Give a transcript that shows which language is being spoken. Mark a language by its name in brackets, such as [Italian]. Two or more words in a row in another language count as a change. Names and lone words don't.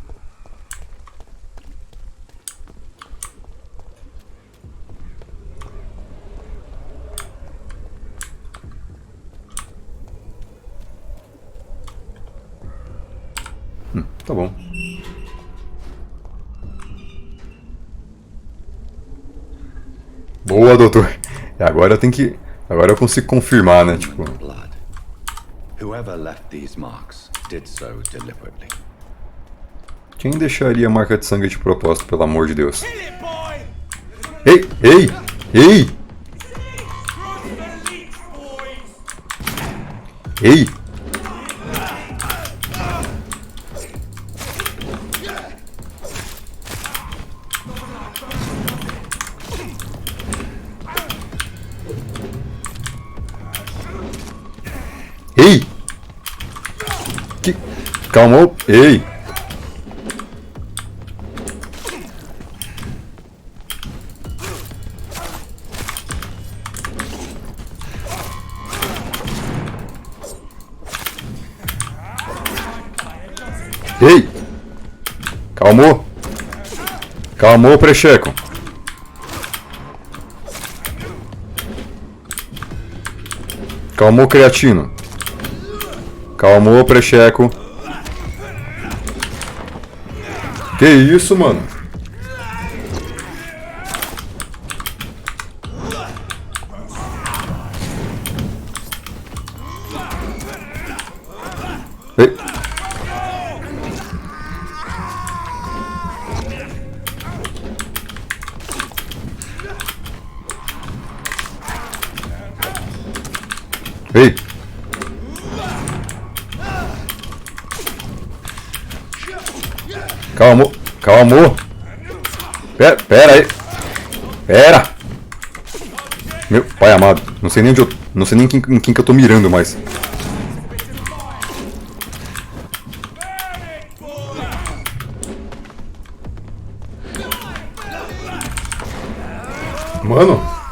[Portuguese] Tá bom. Boa, doutor. Agora eu tenho que... Agora eu consigo confirmar, né? Tipo... [English] Whoever left these marks did so deliberately. [Portuguese] Quem deixaria a marca de sangue de propósito, pelo amor de Deus? Ei! Ei! Ei! Ei! Ei! Que... Calma! Ei! Ei! Calmou! Calmou, precheco! Calmou, creatino! Calmou, precheco! Que isso, mano? Ei! Ei! Calmou! Calmou! Pera aí! Pera! Meu pai amado, não sei nem onde eu... Não sei nem em quem que eu tô mirando mais. Mano!